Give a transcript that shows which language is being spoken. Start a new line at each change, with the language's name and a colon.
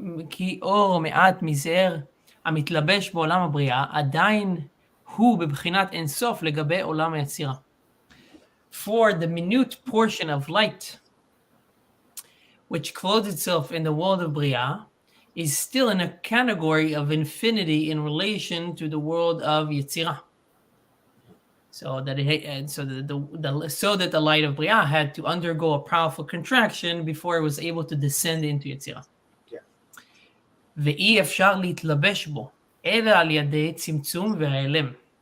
Hebrew: כי אור מעט מזער המתלבש בעולם הבריאה, עדיין הוא בבחינת אינסוף לגבי עולם היצירה.
English: For the minute portion of light, which clothes itself in the world of Bria, is still in a category of infinity in relation to the world of Yetzirah. So that the light of Bria had to undergo a powerful contraction before it was able to descend into Yetzirah.
Hebrew: ואי אפשר להתלבש בו, אלא על ידי צמצום והעלם.